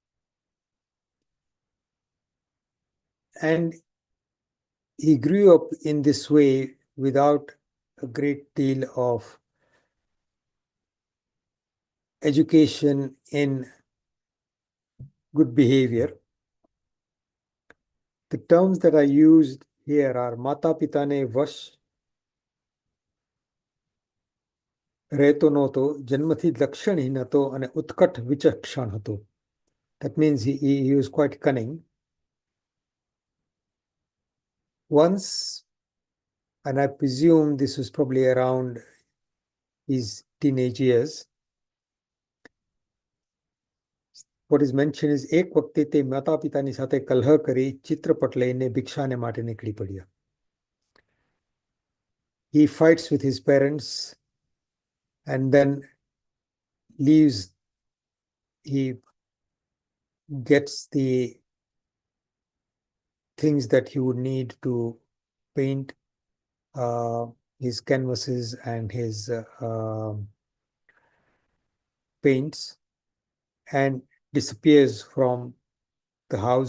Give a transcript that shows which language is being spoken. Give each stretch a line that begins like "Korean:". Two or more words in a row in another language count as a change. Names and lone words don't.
English: And he grew up in this way without a great deal of education in good behavior. The terms that are used here are
Gujarati: માતા પિતાને વશ રહેતો નહોતો, જન્મથી લક્ષણહીન હતો અને ઉત્કટ વિચક્ષણ હતો.
English: That means he was quite cunning. Once, and I presume this was probably around his teenage years, what is mentioned is
Gujarati: એક વખતે તે માતા પિતાની સાથે કલહ કરી ચિત્રપટ લઈને ભિક્ષાને માટે નીકળી પડ્યા.
English: He fights with his parents and then leaves. He gets the things that he would need to paint his canvases and his paints and disappears from the house.